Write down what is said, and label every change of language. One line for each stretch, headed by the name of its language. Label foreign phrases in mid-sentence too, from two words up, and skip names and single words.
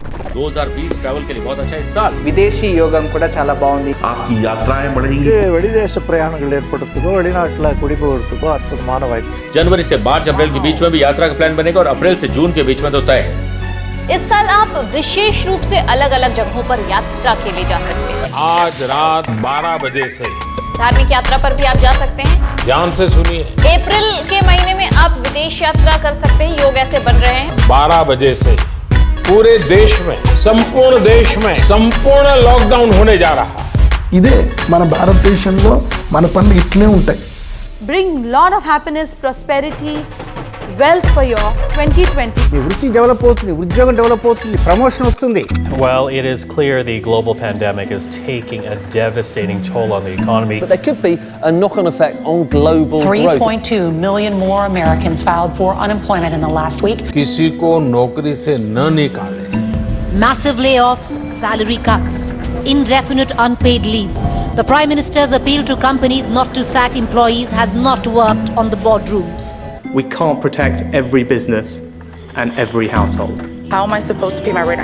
Hindi: 2020 ट्रैवल के लिए बहुत अच्छा इस साल
Telugu: విదేశీ యోగం కూడా చాలా బాగుంది.
Hindi: आपकी यात्राएं बढ़ेंगी.
Tamil: வெளிதேச பிரயாணங்கள் ஏற்படுறதுக்கோ வெளிநாட்டில் குடிபெயர்றதுக்கோ அற்புதமான வாய்ப்பு.
Hindi: जनवरी से मार्च अप्रैल के बीच में भी यात्रा का प्लान बनेगा और अप्रैल से जून के बीच में तो तय है. इस साल आप विशेष रूप से अलग अलग जगहों पर यात्रा के लिए जा सकते हैं. आज रात 12 बजे से धार्मिक यात्रा पर भी आप जा सकते हैं. ध्यान से सुनिए. अप्रैल के महीने में आप विदेश यात्रा कर सकते हैं. योग ऐसे बन रहे हैं. 12 बजे से पूरे देश में संपूर्ण लॉकडाउन होने जा रहा है.
Telugu: ఇదే మన భారతదేశంలో మన పనులు ఇట్లే ఉంటాయి.
English: Bring lot of happiness, prosperity, wealth for your 2020.
Telugu: మీ వృత్తి డెవలప్ అవుతుంది, ఉద్యోగం డెవలప్ అవుతుంది, ప్రమోషన్ వస్తుంది.
English: Well, it is clear the global pandemic is taking a devastating toll on the economy. But there could be a knock-on effect on global growth. 3.2 million more Americans filed for unemployment in the last week.
Hindi: किसी को नौकरी से न निकाले.
English: Massive layoffs, salary cuts, indefinite unpaid leaves. The Prime Minister's appeal to companies not to sack employees has not worked on the boardrooms. We can't protect every business and every household. How am I supposed to pay my rent?